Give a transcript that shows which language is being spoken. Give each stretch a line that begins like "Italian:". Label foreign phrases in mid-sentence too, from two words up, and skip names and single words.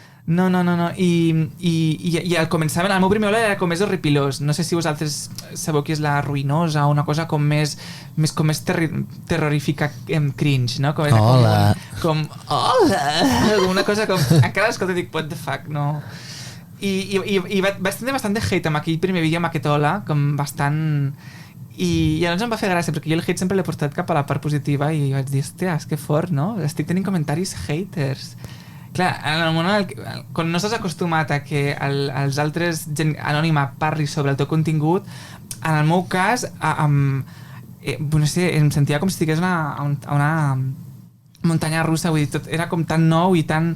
Catalan: I al començament, el meu primer hola era com més horripilós. No sé si vosaltres sabeu qui és la Ruïnosa, una cosa com més terrorífica, cringe, no? Com, hola. Hola! Una cosa com... Encara l'escolto i dic,
English: what the fuck,
Catalan: no? I vaig tenir bastant de hate amb aquell primer vídeo, amb aquest hola, com bastant... I llavors em va fer gràcia, perquè jo el hate sempre l'he portat cap a la part positiva i vaig dir, hòstia, és que fort, no? Estic tenint comentaris haters. Clar, en el moment quan no estàs acostumat a que els altres gent anònima parli sobre el teu contingut, en el meu cas no sé, em sentia com si estigués a una muntanya russa, vull dir, tot era com tan nou i tan...